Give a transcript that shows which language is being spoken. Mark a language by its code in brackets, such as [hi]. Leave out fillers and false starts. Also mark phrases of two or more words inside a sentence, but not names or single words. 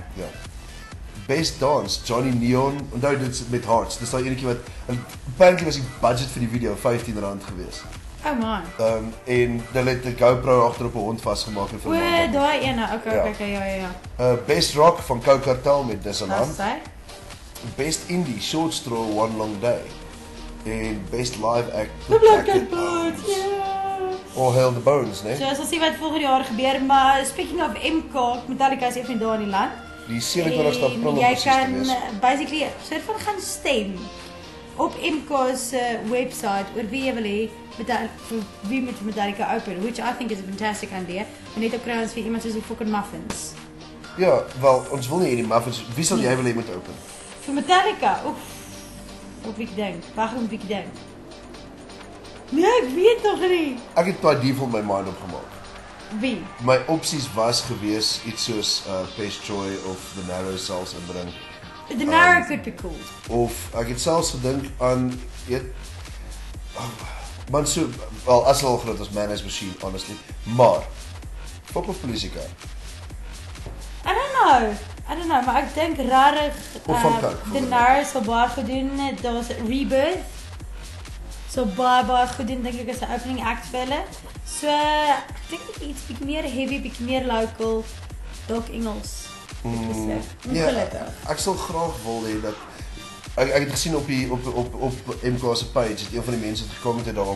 [af] Ja. [en] Best Dance, Johnny Neon. [af] Onthou dit is met Hearts. Dis daai enetjie wat apparently was die budget vir die video R15 geweest. [en] Oh man. [af] En hulle het 'n GoPro agter op 'n hond vasgemaak en O, film. daai ene. Okay, Ja. okay, ja. [en] Best Rock [af] van Coke Cartel met Disneyland. Dis hy. [en] Best Indie, Short Straw, One Long Day. [af] En [en] Best Live Act, [af] The Black Cat Bones. Ja. [en] All Hail the Bones, [af] né? So ons sal sien wat volgende jaar gebeur, maar speaking of MK, Metallica is even daar in die land. Die 27ste April jy presies te kan wees. basically soort van gaan stem op MK se website oor wie jy wil hê vir wie met Metallica open, [en] which I think is a fantastic idea. [af] En net ook kry ons vir iemand soos die fucking Muffins. Ja, wel, ons wil nie hierdie muffins. Wie sal jy wil hê moet open? Vir Metallica, oef. Op ek dink, wag op ek dink. Nee, ek weet nog nie. Ek het by default my mind opgemaak. Wie? My opsies was gewees iets soos Pest Joy of The Narrow selfs inbring. [en] The Narrow could be cool. [af] Of ek het selfs gedink aan man so wel as hulle al groot as Man is Machine honestly, maar fuck of Polisie Car. [en] I don't know, [af] maar ek dink rarig Of van Coke, The Narrow sal baie goed doen. Daar's Rebirth. So baie goed doen dink ek as 'n opening act vir hulle. So ek dink iets bietjie meer heavy, bietjie meer local, dalk Engels. Ja, ek sal graag wil hê dat ek het gesien op MK se page het een van die mense het gekommenteer daarop.